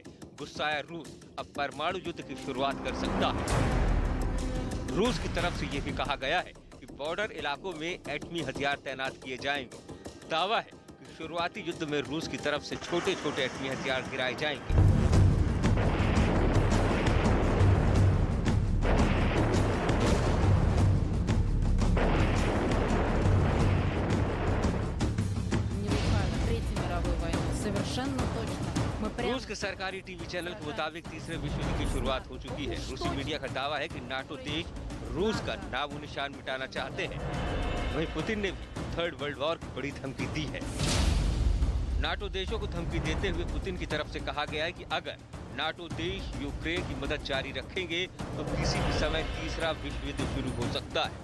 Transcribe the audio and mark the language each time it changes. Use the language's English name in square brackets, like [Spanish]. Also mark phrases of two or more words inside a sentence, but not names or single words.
[Hindi] गुस्साया रूस अब परमाणु युद्ध की शुरुआत कर सकता है। रूस की तरफ से ये भी कहा गया है कि बॉर्डर इलाकों में एटमी हथियार तैनात किए जाएंगे। दावा है कि शुरुआती युद्ध में रूस की तरफ से छोटे छोटे एटमी हथियार गिराए जाएंगे। [Russian] Не лукавя Третьей мировой войной, совершенно точно. Мы прямо. [Hindi] रूस के सरकारी टीवी चैनल के मुताबिक तीसरे विश्व युद्ध की शुरुआत हो चुकी है। रूसी मीडिया का दावा है कि नाटो देश रूस का नामो निशान मिटाना चाहते हैं। वहीं पुतिन ने भी [English] third world war [Hindi] की बड़ी धमकी दी है। नाटो देशों को धमकी देते हुए पुतिन की तरफ से कहा गया है कि अगर नाटो देश यूक्रेन की मदद जारी रखेंगे तो किसी भी समय तीसरा विश्व युद्ध शुरू हो सकता है।